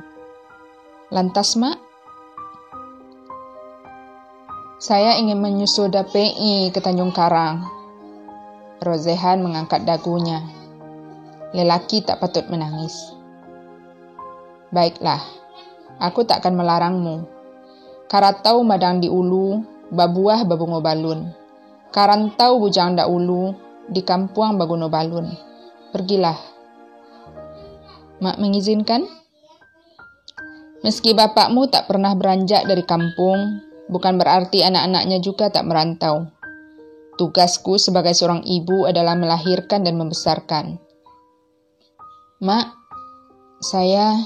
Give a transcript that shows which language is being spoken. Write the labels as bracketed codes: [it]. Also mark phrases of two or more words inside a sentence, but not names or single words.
[id] "Lantas, Mak?" "Saya ingin menyusul DPI ke Tanjung Karang." Rozehan mengangkat dagunya. Lelaki tak patut menangis. "Baiklah, aku tak akan melarangmu. [min] Karatau madang di ulu, babuah babungo balun. Karantau bujang da ulu, di kampuang baguno balun. [id] Pergilah." "Mak mengizinkan?" "Meski bapakmu tak pernah beranjak dari kampung, bukan berarti anak-anaknya juga tak merantau. Tugasku sebagai seorang ibu adalah melahirkan dan membesarkan." "Mak, saya..."